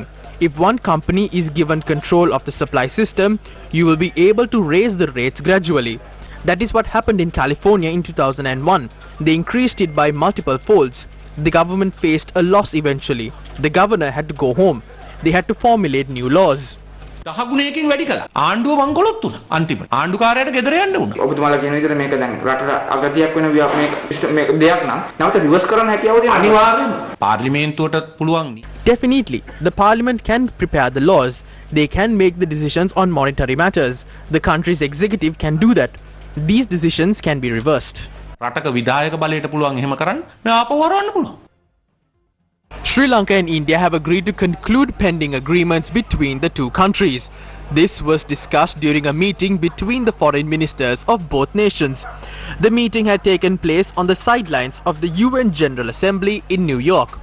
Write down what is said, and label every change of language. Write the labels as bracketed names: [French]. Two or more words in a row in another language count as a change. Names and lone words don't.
[English] If one company is given control of the supply system, you will be able to raise the rates gradually. That is what happened in California in 2001. They increased it by multiple folds. The government faced a loss eventually. The governor had to go home. They had to formulate new laws. [Sinhala] දහගුණයකින් වැඩි කළා. ආණ්ඩුව වංකොලොත් වුණා. අන්තිමට ආණ්ඩුකාරයාට ගෙදර යන්න වුණා. ඔබතුමාලා කියන විදිහට මේක දැන් රටට අගතියක් වෙන මේක දෙයක් නම් නැවත රිවර්ස් කරන්න හැකියාව තියෙනවා. අනිවාර්යෙන්ම පාර්ලිමේන්තුවට පුළුවන්. [English] Definitely, the parliament can prepare the laws. They can make the decisions on monetary matters. The country's executive can do that. These decisions can be reversed. [Sinhala] රටක විධායක බලයට පුළුවන් එහෙම කරන්න. මේ ආපහු හරවන්න පුළුවන්. [English] Sri Lanka and India have agreed to conclude pending agreements between the two countries. This was discussed during a meeting between the foreign ministers of both nations. The meeting had taken place on the sidelines of the UN General Assembly in New York.